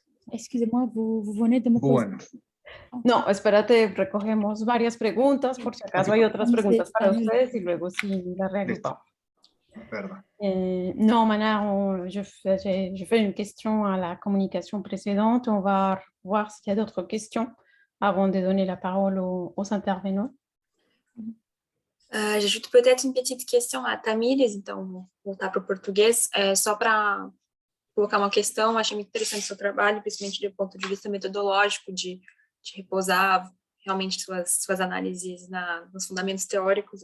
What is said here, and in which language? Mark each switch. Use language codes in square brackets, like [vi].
[fr] Excusez-moi, vous venez de me poser... [es] Bueno. No, espérate, recogemos varias preguntas, por si acaso hay otras preguntas para ustedes y luego sí las reagrupamos. [fr] Non, maintenant, je fais une question à la communication précédente. On va voir s'il y a d'autres questions avant de donner la parole aux intervenants. J'ajoute peut-être une petite question à Tamires, [pt] então vou voltar para o português, só para colocar uma questão. Achei muito interessante o seu trabalho, principalmente do ponto de vista metodológico, de repousar realmente suas análises nos fundamentos teóricos.